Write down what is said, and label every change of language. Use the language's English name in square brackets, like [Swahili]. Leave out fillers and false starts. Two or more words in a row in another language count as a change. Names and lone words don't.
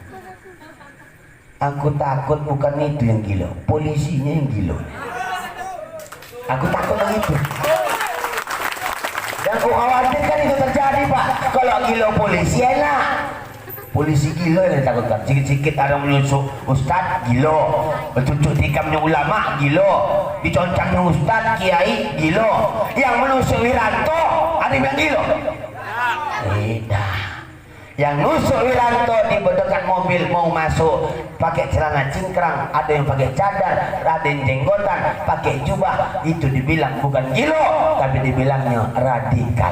[Indonesian] Aku takut bukan itu yang gilo, polisinya yang gilo. Aku takut begitu. Dan aku khawatirkan itu terjadi Pak. Kalau gilo polisi enak. Polisi gilo yang ditakutkan. Sikit-sikit ada menusuk ustadz gilo, bercucuk tikamnya ulama gilo, diconcangnya ustadz kiai gilo. Yang menusuk Wiranto ada yang gilo. Tidak. Yang nusuk Wiranto di dekat mobil mau masuk pakai celana cingkrang, ada yang pakai cadar, ada yang jenggotan, pakai jubah, itu dibilang bukan gilo, tapi dibilangnya radikal.